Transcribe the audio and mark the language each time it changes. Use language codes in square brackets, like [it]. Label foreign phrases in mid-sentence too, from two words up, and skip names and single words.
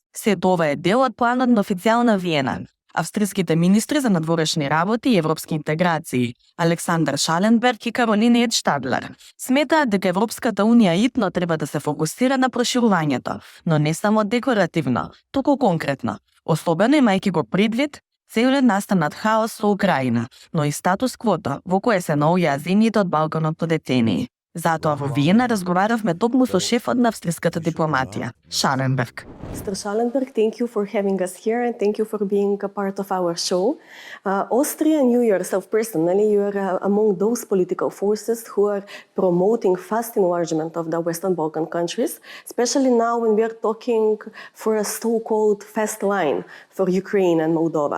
[mk] Сето ова е дел од планот на официјална Виена. Австриските министри за надворешни работи и европски интеграции Александар Шаленберг и Каролина Едштадлер сметаат дека Европската Унија итно треба да се фокусира на проширувањето, но не само декоративно, туку конкретно, особено имајќи го предвид целиот настанат хаос со Украина, но и статус квото во кое се наоѓаат земјите од Балканот по децении. Затоа во Виена разговаравме токму со шефот на австриската дипломатија, Шаленберг. [en] Mr. Schallenberg, thank you for having us here and thank you for being a part of our show. Austria and you yourself personally, you are among those political forces who are promoting fast enlargement of the Western Balkan countries, especially now when we are talking for a so-called fast line for Ukraine and Moldova.